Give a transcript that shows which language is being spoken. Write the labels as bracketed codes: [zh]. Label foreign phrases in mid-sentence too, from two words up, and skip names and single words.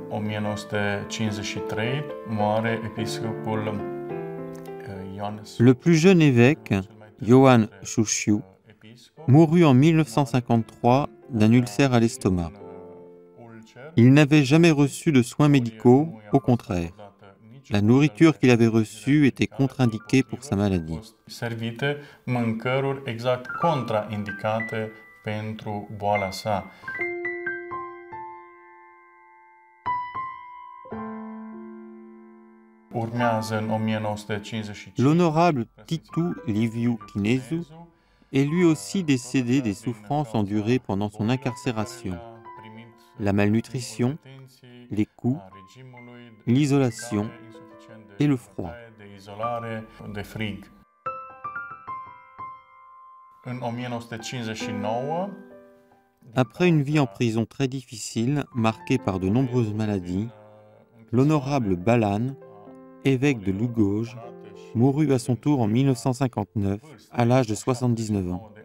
[ro] 1953 moare episcopul Ioannes. [fr] Le plus jeune évêque, Ioan Șușiu, mourut en 1953 d'un ulcère à l'estomac. Il n'avait jamais reçu de soins médicaux, au contraire. La nourriture qu'il avait reçue était contre-indiquée pour sa maladie. [ro] Servite mâncăruri exact contraindicate pentru boala sa. Urmează în 1955. [fr] L'honorable Titu Liviu Chinezu est lui aussi décédé des souffrances endurées pendant son incarcération. La malnutrition, les coups, l'isolation et le froid. Après une vie en prison très difficile, marquée par de nombreuses maladies, l'honorable Balan, évêque de Lugoj, mourut à son tour en 1959, à l'âge de 79 ans.